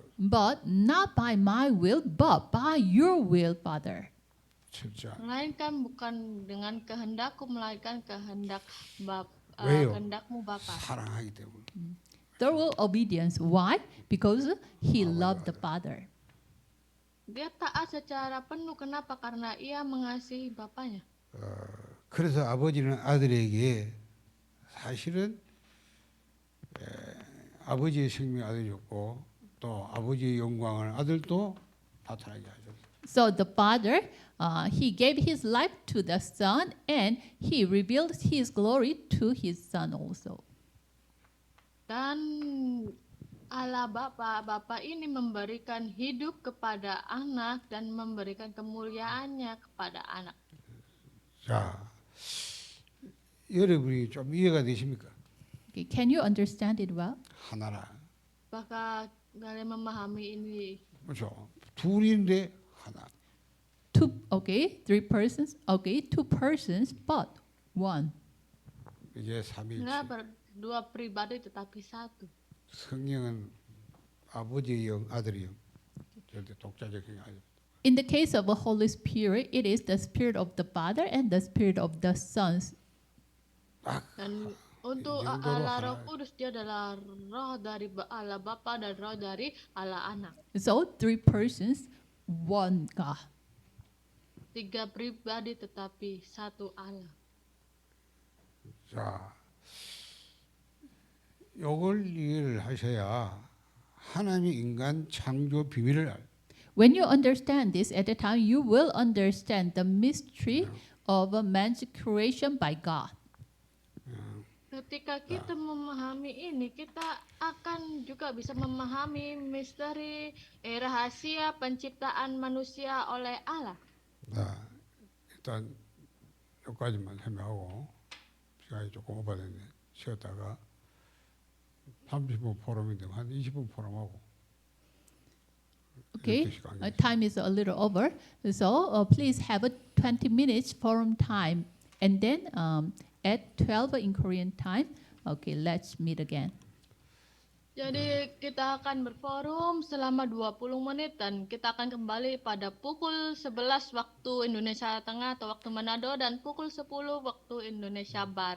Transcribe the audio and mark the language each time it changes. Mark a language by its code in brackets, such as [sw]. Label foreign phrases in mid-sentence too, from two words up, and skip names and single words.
[en] But not by my will, but by your will, Father. [ko] 진짜. [id] Melainkan bukan dengan kehendakku, melainkan kehendak [ko] 왜요? [id] kehendakmu Bapa. [ko] 사랑하기 때문에. [en] Thorough obedience. Why? Because he loved the Father. [id] Dia taat secara penuh. Kenapa? Karena ia mengasihi Bapaknya. [ko] 그래서 아버지는 아들에게 사실은 아버지의 생명 아들이 줬고 또 아버지의 영광을 아들도 나타나게 하셨어요. [en] So the Father, he gave his life to the Son, and he revealed his glory to his Son also. [id] Dan Allah Bapa ini memberikan hidup kepada anak dan memberikan kemuliaannya kepada anak. [ko] 자, 여러분이 좀 이해가 되십니까? [en] Okay, can you understand it well? [ko] 하나라. [id] Apakah kalian memahami ini? [ko] 그렇죠. 둘인데 하나. [en] Three persons. Okay, two persons, but one. [ko] 이게 삼위일체. [id] Dua pribadi tetapi satu. [ko] 성령은 아버지의 영, 아들의 영. 절대 독자적 영이 아니에요. [en] In the case of the Holy Spirit, it is the Spirit of the Father and the Spirit of the Son. [id] Dan untuk Allah Roh Kudus, dia adalah roh dari Allah Bapa dan roh dari Allah Anak. [en] So three persons, one God. [id] Tiga pribadi tetapi satu Allah. [ko] 자, 요걸 이해를 하셔야 하나님의 인간 창조 비밀을 [en] When you understand this at the time, you will understand the mystery of a man's creation by God. [id] Ketika kita memahami ini, kita akan juga bisa memahami misteri rahasia penciptaan manusia oleh Allah. [ko] 자, 일단 여기까지만 설명하고 시간이 조금 오버됐네. 쉬었다가 30분 포럼인데 한 20분 포럼하고. [en] Okay, time is a little over, so please have a 20 minutes forum time, and then at 12 in Korean time, okay, let's meet again. [id] Jadi kita akan berforum selama 20 menit dan kita akan kembali pada pukul 11 waktu Indonesia Tengah atau waktu Manado dan pukul 10 waktu Indonesia Barat.